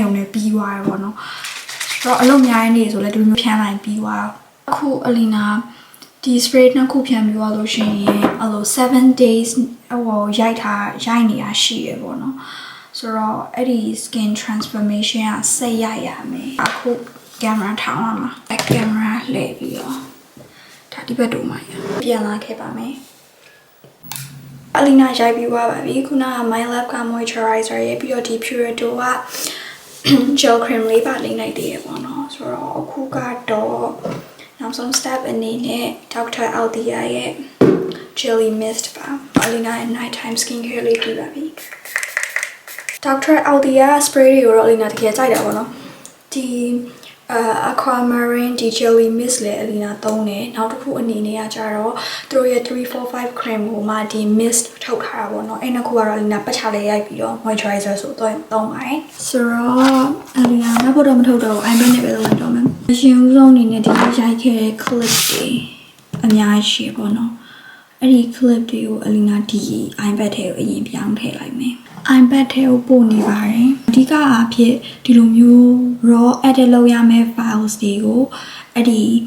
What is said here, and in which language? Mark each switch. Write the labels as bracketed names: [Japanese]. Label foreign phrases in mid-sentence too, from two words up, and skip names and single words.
[Burmese] ရုံနဲ့ပြီးသွားတယ်ပေါ့နော်ဆိုတော့အလုပ်များနေဆိုလဲဒီလိုမျိုးဖြန်းလိုက်ပြီးသွားအခုအလီနာဒီ spray နှစ်ခုဖြန်းပြီးသွား လို့ရှိရင်အဲ့လို [English] 7 days [Burmese] ဟိုရိုက်နေတာရှိရပေါ့နော်ဆိုတော့အဲ့ဒီ [English] skin transformation [Burmese] ကဆက်ရရမယ်အခု camera ထောင်းလာမှာ [English] back camera [Burmese] လှည့်ပြီးတော့ဒါဒီဘက်တို့မှာပြန်လာခဲ့ပါမယ်အလီနာရိုက်ပြီးသွားပါပြီခုနက My Lab က moisturizer ရဲ့ပြီးတော့ဒီ Purito က [English] gel cream [Burmese] လေးပါလိမ့်လိုက်သေးရပေါ့နော်ဆိုတော့အခုကတော့နောက်ဆုံး step အနေနဲ့ Dr. Aldia ရဲ့ Jelly Mist ပါအလီနာရဲ့ nighttime skincare လေးပြီးပါပြီ Dr. Aldia spray တွေကိုတော့အလီနာတကယ်ကြိုက်တာပေါ့နော်ဒီ aquamarine ဒီ [English] jelly mist [Burmese] လေအလီနာသုံးတယ်နောက်တစ်ခုအနေနဲ့ကကြတော့သူတို့ရဲ့ 345 cream ကိုမှဒီ mist ထုတ်ထားတာပေါ့နော်အဲ့နှစ်ခုကတော့အလီနာပတ်ချလေးရိုက်ပြီးတော့ moisturizer ဆိုတော့သုံးပါတယ်ဆိုတော့အလီနာနောက်တော့မထုတ်တော့ eyebrow နဲ့ပဲလုပ်လိုက်တော့မယ်အရင်ဦးဆုံးအနေနဲ့ဒီရိုက်ခဲ့တဲ့ clip တွေအများကြီးရှိပေါ့နော်အဲ့ဒီ clip တွေကိုအလီနာဒီ iPad ထဲကိုအရင်ပြောင်းထည့်လိုက်မယ်iPad ထဲကိုပို့နေပါတယ်အဓိကအဖြစ်ဒီလိုမျိုး [English] raw edit [Burmese] လုပ်ရမယ့် files တွေကိုအဲ့ဒီ